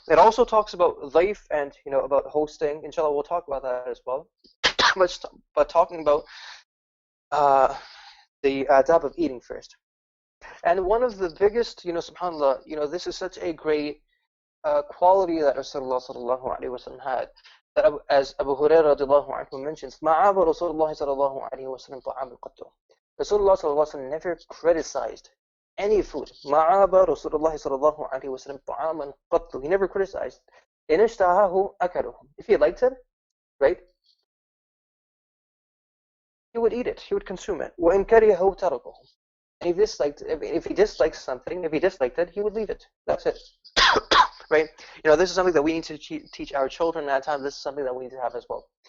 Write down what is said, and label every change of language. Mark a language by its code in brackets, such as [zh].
[en] It also talks about life and about hosting. Inshallah, we'll talk about that as well. but talking about the adab of eating first. And one of the biggest, subhanAllah, this is such a great quality that Rasulullah sallallahu alaihi wasallam had. That as Abu Hurairah radiallahu anhu mentions, [ar] مَعَابَ رَسُولُ اللَّهِ صَلَى اللَّهُ عَلَيْهِ وَسَلَّمْ طَعَامًا قَطُّ. [en] Rasulullah sallallahu alaihi wasallam never criticized any food. [ar] مَعَابَ رَسُولُ اللَّهِ صَلَى اللَّهُ عَلَيْهِ وَسَلَّمْ طَعَامًا قَطُّ. [en] He never criticized. [ar] إِنْ اشْتَهَاهُ أَكَلُهُ. [en] If he liked it, right, he would eat it, he would consume it. [ar] وَإِنْ كَرِهَهُ تَرَكَهُ. [en] And if he disliked something, if he disliked it, he would leave it. That's it. Right? This is something that we need to teach our children. At times, this is something that we need to have as well.